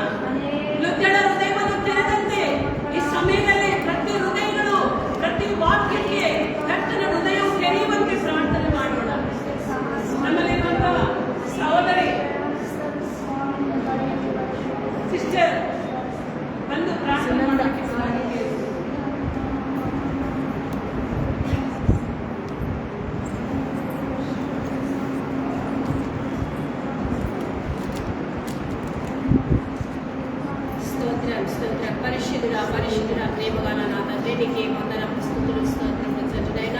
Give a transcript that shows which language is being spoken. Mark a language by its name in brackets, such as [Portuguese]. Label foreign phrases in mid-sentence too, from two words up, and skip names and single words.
[Kannada] ಲುದ್ದಳ ಹೃದಯವನ್ನು ತೆರೆದಂತೆ ಈ ಸಮಯದಲ್ಲಿ ಪ್ರತಿ ಹೃದಯಗಳು ಪ್ರತಿ ವಾಕ್ಯಕ್ಕೆ ಕರ್ತನ ಹೃದಯವು ತೆರೆಯುವಂತೆ ಪ್ರಾರ್ಥನೆ ಮಾಡೋಣ. ನಮ್ಮಲ್ಲಿರುವಂತಹ ಸಹೋದರಿ ಸಿಸ್ಟರ್ ಬಂದು ಪ್ರಾರ್ಥನೆ ಮಾಡೋಕ್ಕೆ ಸಾಧ್ಯತೆ. [Telugu] స్తోత్రం స్తోత్రం. పరిశుద్ధుడా పరిశుద్ధుడా ప్రేమగల నా తండ్రి, నీకే వందనం స్తుతులు స్తోత్రములు తండ్రినైనా.